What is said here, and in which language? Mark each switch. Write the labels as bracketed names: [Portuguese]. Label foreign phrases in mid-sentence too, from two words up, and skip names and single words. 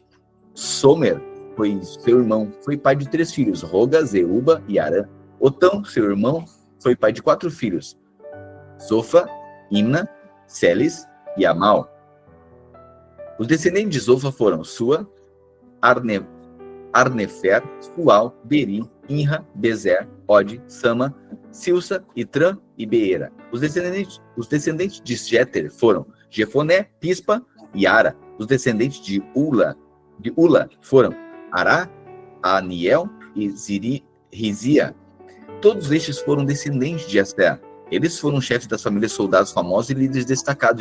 [Portuguese] Somer foi seu irmão, foi pai de 3 filhos, Roga, Zeuba e Arã. Otão, seu irmão, foi pai de 4 filhos, Zofa, Imna, Celis e Amal. Os descendentes de Zofa foram Sua, Arnefer, Fual, Beri, Inra, Bezer, Ode, Sama, Silsa, Itran e Beera. Os descendentes de Jeter foram Jefoné, Pispa e Ara. Os descendentes de Ula foram Ará, Aniel e Rizia. Todos estes foram descendentes de Aser. Eles foram chefes das famílias soldados famosos e líderes destacados.